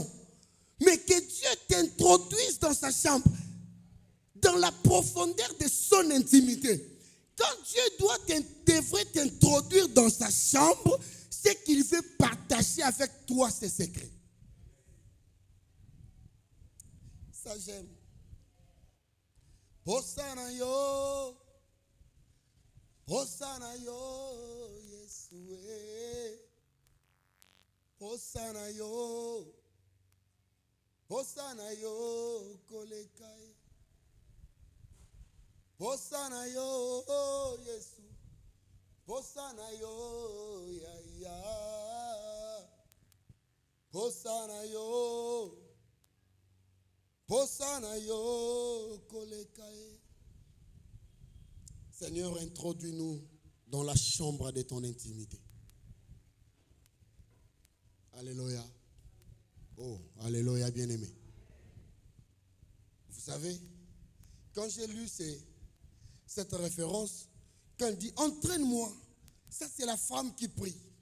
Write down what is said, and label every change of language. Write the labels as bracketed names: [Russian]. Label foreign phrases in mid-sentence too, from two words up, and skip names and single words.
[French] Mais que Dieu t'introduise dans sa chambre. Dans la profondeur de son intimité. Quand Dieu devrait t'introduire dans sa chambre, c'est qu'il veut partager avec toi ses secrets. Ça j'aime. [Lingala] Hosanna yo. Hosanna yo, Yeshua. Hosanna yo. Hosanna yo, Kolekai. Hosanna yo, Yesu. Hosanna yo, Yaya. Hosanna yo. Hosanna yo, Kolekai. [French] Seigneur, introduis-nous dans la chambre de ton intimité. Alléluia. Oh, alléluia, bien-aimé. Vous savez, quand j'ai lu cette référence, quand il dit « entraîne-moi », ça c'est la femme qui prie.